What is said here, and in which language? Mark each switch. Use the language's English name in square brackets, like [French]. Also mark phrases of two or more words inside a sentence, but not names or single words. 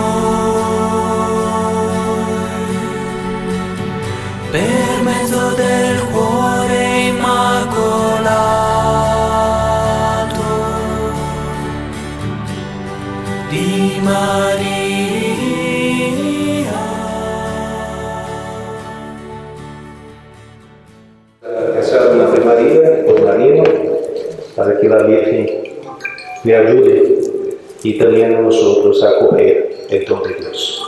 [Italian] noi, per mezzo del cuore immacolato di Maria. [Spanish] Rezar una Ave María por María, para que la Virgen le ayude y también a nosotros a acoger el don de Dios.